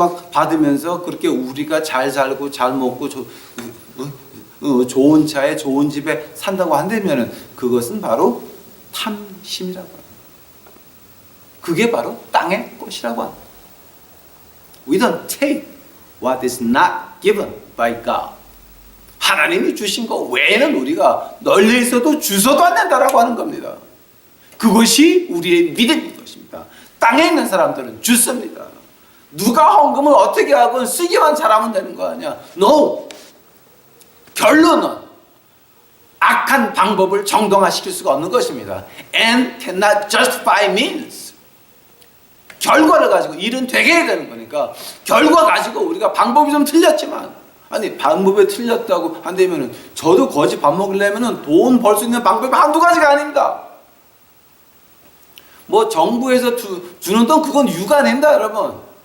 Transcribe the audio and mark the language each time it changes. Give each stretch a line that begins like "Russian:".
Korean: 받으면서 그렇게 우리가 잘 살고 잘 먹고 좋은 차에 좋은 집에 산다고 한다면 그것은 바로 탐심이라고 합니다. 그게 바로 땅의 것이라고 합니다.
English: We don't take what is not given by God.
Korean: 하나님이 주신 것 외에는 우리가 널려 있어도 주워도 안 된다라고 하는 겁니다. 그것이 우리의 믿음인 것입니다. 땅에 있는 사람들은 주습니다. 누가 헌금을 어떻게 하건 쓰기만 잘하면 되는 거 아니야.
English: No!
Korean: 결론은 악한 방법을 정당화시킬 수가 없는 것입니다.
English: And cannot justify means.
Korean: 결과를 가지고 일은 되게 해야 되는 거니까 결과 가지고 우리가 방법이 좀 틀렸지만 아니 방법이 틀렸다고 한다면 저도 거지 밥 먹으려면 돈 벌 수 있는 방법이 한두 가지가 아닙니다. 뭐 정부에서 주는 돈 그건 유관입니다 여러분.